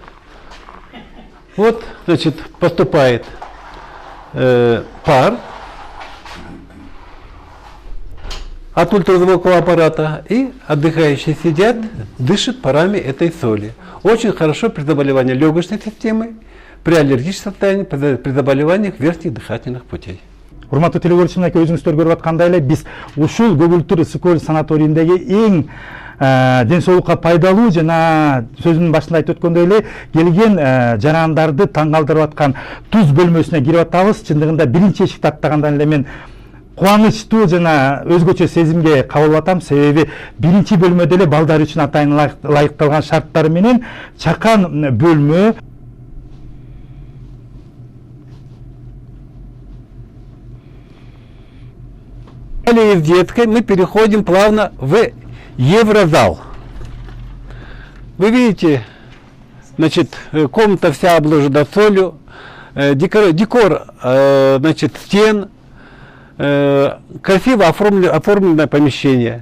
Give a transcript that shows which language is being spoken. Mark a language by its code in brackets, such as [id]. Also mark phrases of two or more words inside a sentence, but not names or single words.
[ru] Вот, поступает пар от ультразвукового аппарата, и отдыхающие сидят, дышат парами этой соли. Очень хорошо при заболевании легочной системы, при аллергическом состоянии, при заболеваниях верхних дыхательных путей. [ky] Урматтуу телекөрүүчү мынакей өзүңүздөр көрүп аткандай эле биз ушул Көгүлтүр ысык көл санаторийиндеги эң ден соолукка пайдалуу жана сөзүнүн башында айтып өткөндөй эле келген жарандарды таң калтырып аткан туз бөлмөсүнө кирип атабыз. Чындыгында биринчи эшикти аттагандан эле мен кубанычтуу жана өзгөчө сезимге кабылып атам. Себеби биринчи бөлмөдө эле балдар үчүн атайын ылайыкталган шарттары менен чакан бөлмө. [ru] Из детской мы переходим плавно в еврозал. Вы видите, комната вся обложена солью, декор, стен, красиво оформленное помещение.